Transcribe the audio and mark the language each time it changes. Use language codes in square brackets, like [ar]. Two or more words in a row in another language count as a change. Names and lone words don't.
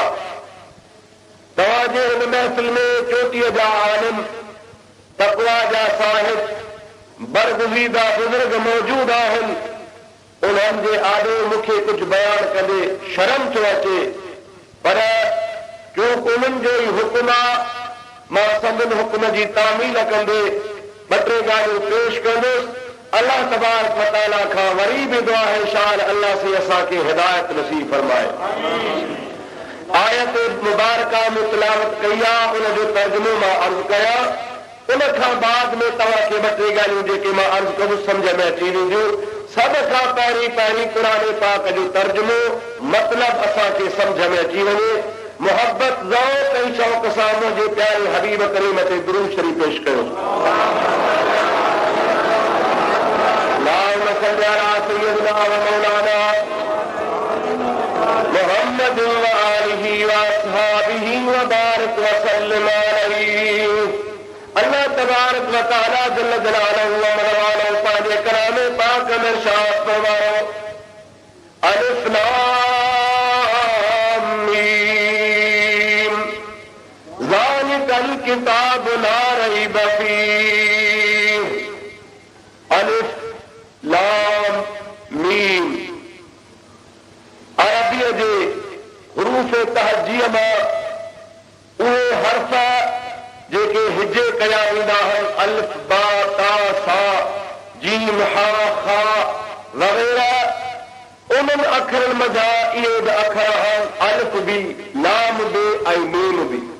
[sd] तव्हांजे हिन महफ़िल में चोटीअ जा आलिम, तक़वा जा साहिब, बरगुज़ीदा बुज़ुर्ग मौजूद आहिनि। उन्हनि जे आॾो मूंखे कुझु बयान कंदे शर्म थो अचे, पर क्योंकि उन्हनि जो ई हुकुम आहे, मां संदन हुकुम जी तामील कंदे ॿ टे ॻाल्हियूं पेश कंदुसि। [ar] الله تبارك وتعالى [sd] खां वरी बि दुआ है शान अल्लाह से असांखे हिदायत नसीब फरमाए। आयत मुबारका में तिलावत कई आहे, उनजो तर्जुमो मां अर्ज़ कयां। उन खां बाद में तव्हांखे ॿ टे ॻाल्हियूं जेके मां अर्ज़ कंदुसि सम्झ में अची वेंदियूं। सब खां पहिरीं कुरान पाक जो तर्जुमो मतिलब असांखे सम्झ में अची वञे। मोहब्बत ज़ौक़ ऐं शौक़ सां मुंहिंजे प्यारे हबीब करीम ते दुरूद शरीफ़ पेश कयो। [ar] اللهم صل على سيدنا ومولانا محمد وآله وأصحابه وبارك وسلم عليه. الله تبارك وتعالى جل جلاله [sd] व मरवानो पांजे कलामे पाक में इरशाद फरमायो [ar] ألف لام ميم ذلك الكتاب لا ريب فيه. [sd] अलिफ लाम मीम अरबीअ जे हुरूफ तहजीअ मां उहे हर्फ़ जेके हिजे कया वेंदा आहिनि अलिफ बा ता सा जीम हा खा वग़ैरह उन्हनि अखरनि मज़ा इहे बि अखर आहिनि अलिफ बि लाम बि ऐं मीम बि।